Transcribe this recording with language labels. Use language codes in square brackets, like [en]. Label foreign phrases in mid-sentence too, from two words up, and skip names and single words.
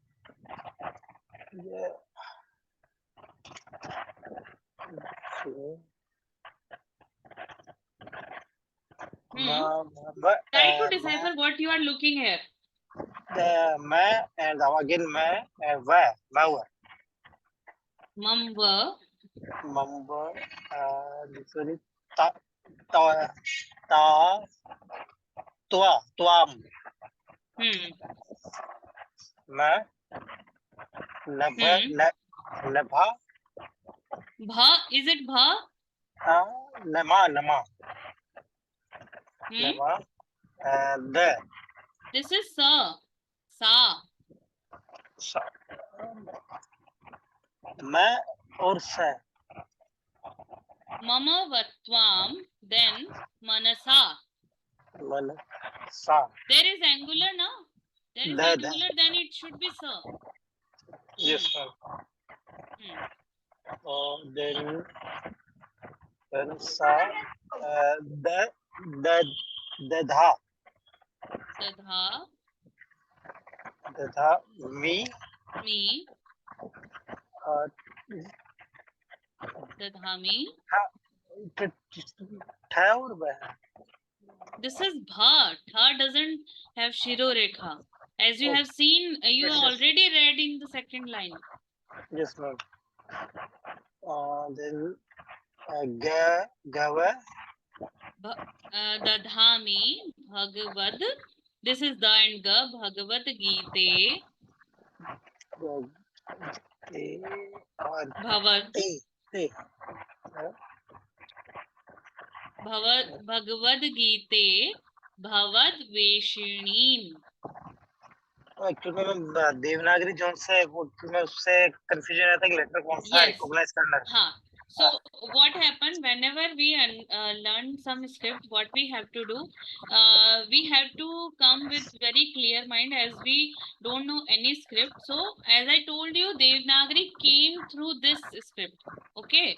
[en] Try to decipher what you are looking here. The ma and again ma and va. Mamba. This one is tuam. Ma. Labha. Bha, is it bha? [sa] Nama. Nama. [en] The. This is sa. Sa. Ma or sa. [sa] Mama vatvam, then manasa. Manasa. [en] There is angular now. There is the singular, then it should be sa. yes ma'am. Then sa the dha me Me, uh, [sa] dadhami. [hi] tha और वह [en] This is bha. Tha doesn't have shiro rekha. As you Oh. have seen, you Yes, yes. already read in the second line. yes ma'am. Then gava [sa] Dadhami bhagavad. [en] This is the and ga. Bhagavad Gita. [hi] और [sa] Bhavad. te Bhagavad Gita. Bhavad Veshinim. [hi] एक्चुअली मैं देवनागरी जोन से वो मैं उससे कंफ्यूजन रहता है कि लेटर कौन सा [en] Yes. [hi] रिकॉग्नाइज करना है Huh. [en] So what happened whenever we learn some script, what we have to do, we have to come with very clear mind as we don't know any script. So as I told you, Devanagari came through this script. Okay.